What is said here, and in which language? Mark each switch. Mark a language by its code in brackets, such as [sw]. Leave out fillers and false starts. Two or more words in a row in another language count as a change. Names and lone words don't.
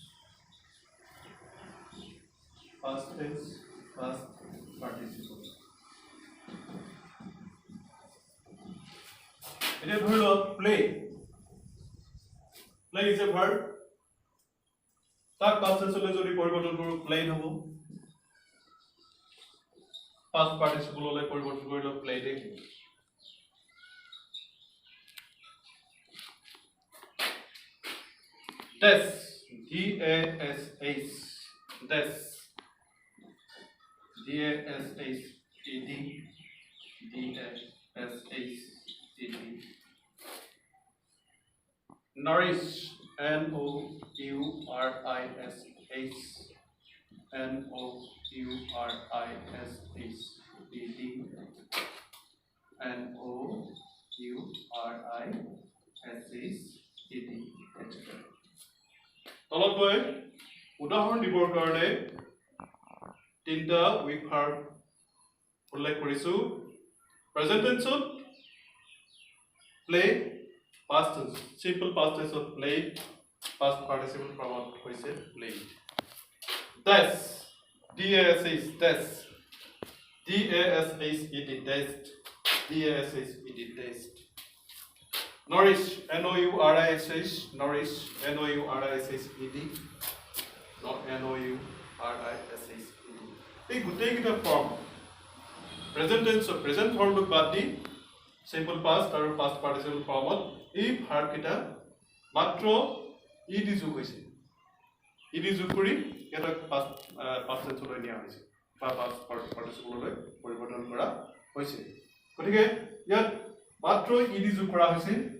[en] past tense past participle [as] এটা ধৰি লওক [en] play play is a verb তাক past tenseলৈ [as] যদি পৰিৱৰ্তন কৰোঁ [en] প্লেড হ'ব past participleলৈ [as] পৰিৱৰ্তন কৰিলে [en] প্লেডেই হ'ব Des, D-A-S-H, Des, D-A-S-H-E-D, D-A-S-H-E-D. Nourish, N-O-U-R-I-S-H, N-O-U-R-I-S-H-E-D, N-O-U-R-I-S-H-E-D, etc. [as] তলত মই উদাহৰণ দিবৰ কাৰণে তিনিটা [en] weak verb [as] উল্লেখ কৰিছোঁ [en] present tenseত play past tense simple past tenseত play past participle formত হৈছে played dash D-A-S-H dash D-A-S-H-E-D dashed D-A-S-H-E-D dashed Nourish, N-O-U-R-I-S-H, nourish, N-O-U-R-I-S-H-E-D, not N-O-U-R-I-S-H-E-D. [as] এই গোটেইকেইটা ফৰ্ম [en] present tenseৰ present formটোক [as] বাদ দি [en] simple past [as] আৰু [en] past participle formত [as] এই ভাৰ্বকেইটা মাত্ৰ ইডি যোগ হৈছে ইডি যোগ কৰি ইয়াক [en] past tenseলৈ [as] নিয়া হৈছে বা [en] past participleলৈ [as] পৰিৱৰ্তন কৰা হৈছে গতিকে ইয়াত মাত্ৰ ইডি যোগ কৰা হৈছে